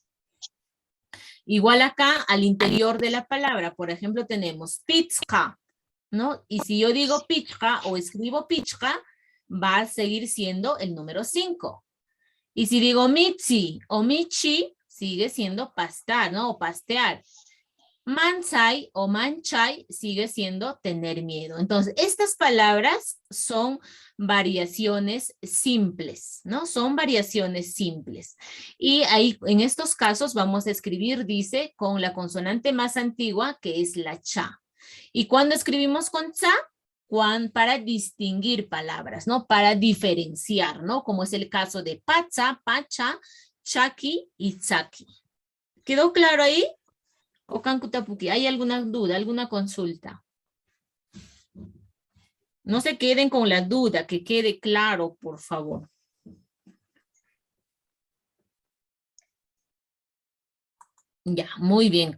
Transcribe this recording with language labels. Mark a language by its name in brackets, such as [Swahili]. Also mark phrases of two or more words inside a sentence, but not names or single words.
[Spanish] Igual acá al interior de la palabra, por ejemplo, tenemos pizca, ¿no? Y si yo digo pizca o escribo pizca, va a seguir siendo el número 5. Y si digo michi o michi, sigue siendo pastar, ¿no? O pastear. Mansai o manchai sigue siendo tener miedo. Entonces, estas palabras son variaciones simples, ¿no? Son variaciones simples. Y ahí, en estos casos, vamos a escribir, dice, con la consonante más antigua, que es la cha. Y cuando escribimos con cha, para distinguir palabras, ¿no? Para diferenciar, ¿no? Como es el caso de pacha, pacha, chaki y tsaki. ¿Quedó claro ahí? ¿O Cancutapuki? ¿Hay alguna duda, alguna consulta? No se queden con la duda, que quede claro, por favor. Ya, muy bien.